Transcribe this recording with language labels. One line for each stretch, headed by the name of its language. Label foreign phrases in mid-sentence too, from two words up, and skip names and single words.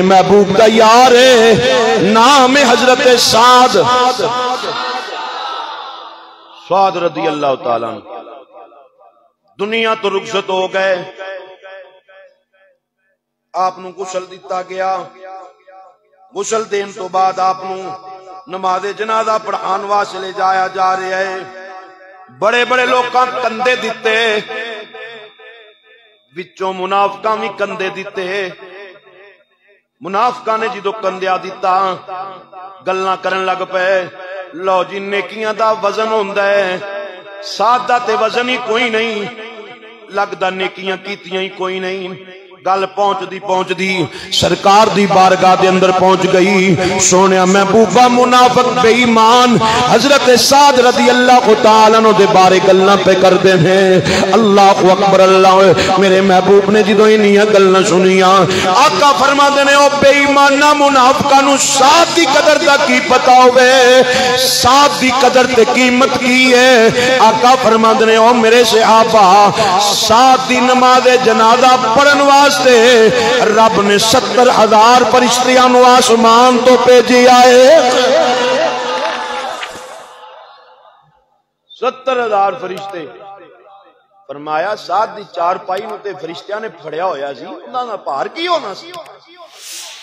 Punjabi: محبوب کا یار نام حضرت سعد
Arabic: رضی اللہ تعالیٰ
Punjabi: دنیا تو رخصت ہو گئے. آپ نو غسل دیتا گیا. غسل دین تو بعد آپ نو نماز جنازہ پڑھان واسطے لے جایا جا رہا ہے. بڑے بڑے لوکاں کندے دیتے, وچوں منافقاں بھی کندے دیتے. منافقاں نے جدو کندیا دیتا گلاں کرن لگ پے, لو جی نیکیاں دا وزن ہوندا ہے, سادہ تے وزن ہی کوئی نہیں, لگدا نیکیاں کیتیاں ہی کوئی نہیں. گل پہنچ دی سرکار دی بارگاہ دے اندر پہنچ گئی. سونیا محبوبہ منافق بے ایمان حضرت سعد
Arabic: رضی اللہ تعالیٰ عنہ
Punjabi: دے بارے گلاں پہ کر دے ہیں.
Arabic: اللہ اکبر اللہ.
Punjabi: میرے محبوب نے جدوں انہیاں گلاں سنیاں آقا فرما دے نے او بے ایماناں منافقاں نو سعد دی قدر دا کی پتہ ہوے, سعد دی قدر تے قیمت کی ہے. آقا فرما دے نے او میرے صحابہ سعد دی نماز جنازہ پڑھن واسطے رب نے 70,000 فرشتیاں نو آسمان تو بھیجی آئے. 70,000 فرشتے. فرمایا سعد دی چار پائی نو تے فرشتیاں نے پھڑیا ہویا سی, انہاں دا بھار کی ہونا سی.